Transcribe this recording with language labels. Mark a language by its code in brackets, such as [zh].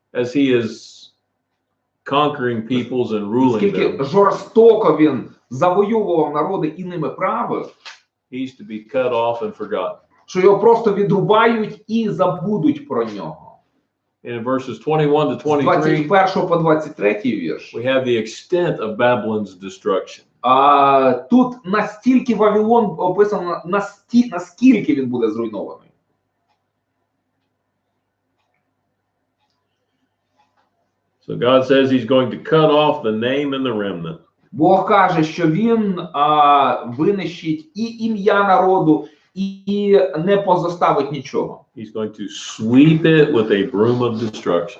[en] as he is conquering peoples and ruling [uk] наскільки [en] them, [uk] жорстоко він завоював народи і ними правив, [en] he's to be cut off and forgotten. [uk] що його просто відрубають і забудуть про нього. [en] in verses 21 to [uk] З [en] 23, [uk] 21 по 23 вірш. [en] we have the extent of Babylon's destruction. [uk] Тут настільки Вавилон описано, наскільки він буде зруйнований. [en] So God says he's going to cut off the name and the remnant. [uk] Бог каже, що він винищить і ім'я народу, і не позоставить нічого. [en] He's going to sweep it with a broom of destruction.